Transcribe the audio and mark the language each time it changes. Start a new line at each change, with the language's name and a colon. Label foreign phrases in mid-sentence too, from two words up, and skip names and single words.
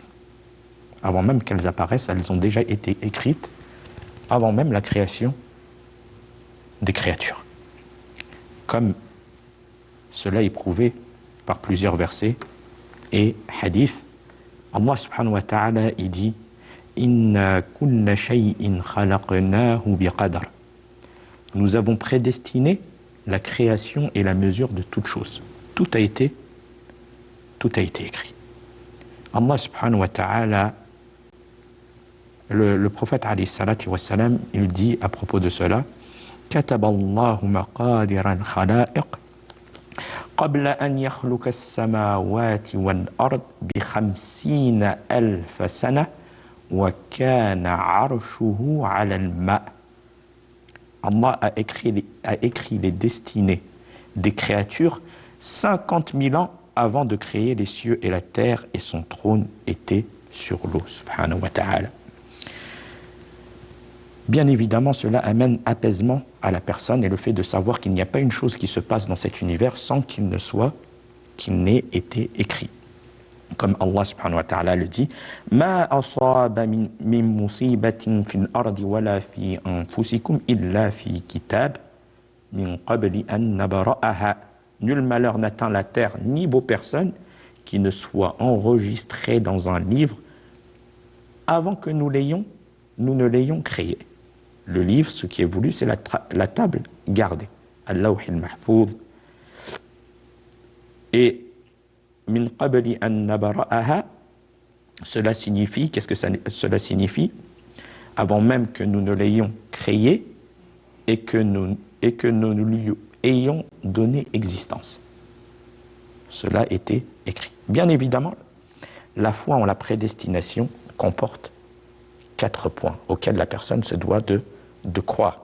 French: Avant même qu'elles apparaissent, elles ont déjà été écrites avant même la création des créatures. Comme cela est prouvé par plusieurs versets et hadiths.
Arabic: الله سبحانه وتعالى
French: il dit
Arabic: إنا كل شيء خلقناه بقدر.
French: Nous avons prédestiné la création et la mesure de toutes choses. Tout a été écrit.
Arabic: الله سبحانه وتعالى,
French: le prophète
Arabic: عليه الصلاة والسلام,
French: il dit à propos de cela
Arabic: كتب الله مقادير الخلائق قبل أن يخلق السماوات والأرض ب50 ألف سنة وكان عرشه على الماء.
French: Allah a écrit les destinées des créatures 50 000 ans avant de créer les cieux et la terre, et son trône était sur l'eau,
Arabic: سبحانه وتعالى.
French: Bien évidemment, cela amène apaisement à la personne et le fait de savoir qu'il n'y a pas une chose qui se passe dans cet univers sans qu'il n'ait été écrit. Comme
Arabic: الله سبحانه وتعالى
French: le dit,
Arabic: ما أصاب من مصيبة في الأرض ولا في أنفسكم إلا في كتاب من قبل أن نبرأها.
French: Nul malheur n'atteint la terre ni vos personnes qui ne soit enregistré dans un livre avant que nous ne l'ayons créé. Le livre, ce qui est voulu, c'est la table gardée,
Arabic: اللوح المحفوظ. Et من قبل أن نبرأها,
French: cela signifie, qu'est-ce que cela signifie? Avant même que nous ne l'ayons créé et que nous lui ayons donné existence. Cela était écrit. Bien évidemment, la foi en la prédestination comporte 4 points auxquels la personne se doit de croire.